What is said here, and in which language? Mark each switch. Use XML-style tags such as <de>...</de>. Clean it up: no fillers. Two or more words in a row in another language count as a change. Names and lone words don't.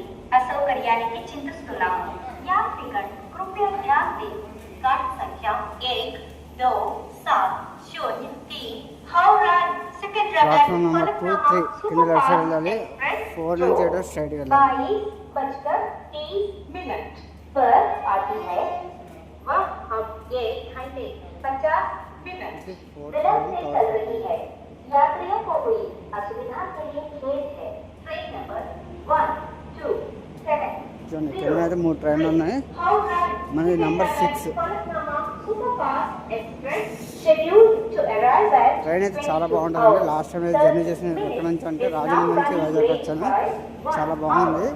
<te>అసౌకర్యానికి చింతిస్తున్నాము. యాత్రికన్</te> <hi>कृपया ध्यान दें. गाड़ी संख्या 1, 2, 7, 0, 3 हावड़ा सिकंदराबाद</hi> <te>प्लेटफॉर्म కింద లెఫ్ట్ సైడ్ వెళ్ళాలి. 4 నుంచి ఎటో స్ట్రైట్ వెళ్ళాలి.</te> <hi>22:30 पर आती है. वह अब ये घंटे 50 मिनट विलंब से चल रही है. यात्रियों को हुई असुविधा के लिए खेद है. ट्रेन नंबर 1, 2, 7</hi> <te>కింద అయితే 3 ట్రైన్లు ఉన్నాయి. మనది నెంబర్ 6. ట్రైన్ అయితే చాలా బాగుంటుందండి.</te> <en>last time</en> <te>అయితే జర్నీ చేసిన ఎక్కడి నుంచి అంటే రాజమండ్రి నుంచి వైజాగ్ వచ్చాను. చాలా బాగుంది.</te>